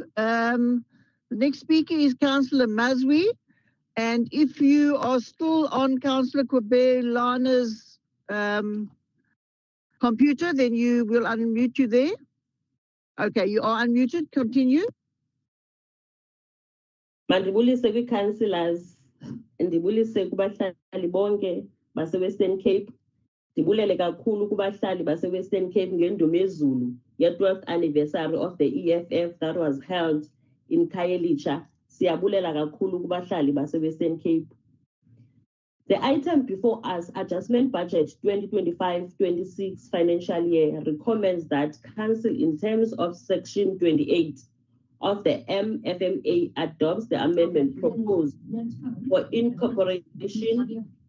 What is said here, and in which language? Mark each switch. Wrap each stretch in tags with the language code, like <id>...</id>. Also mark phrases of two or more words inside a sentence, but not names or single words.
<en>The next speaker is Councillor Mazwi. And if you are still on Councillor Kobelana's computer, then you will unmute you there. Okay, you are unmuted. Continue.</en> <xh>Mandibulise kwi-councillors, ndibulise kubahlali bonke base-Western Cape. Ndibulele kakhulu kubahlali base-Western Cape ngendumo ezulu ye-12th</xh> <en>anniversary of the EFF that was held in Khayelitsha.</en> <xh>Siyabulela kakhulu kubahlali base-Western Cape.</xh> <en>The item before us, Adjustment Budget 2025-26 financial year, recommends that Council, in terms of Section 28 of the MFMA, adopts the amendment proposed for incorporation.</en>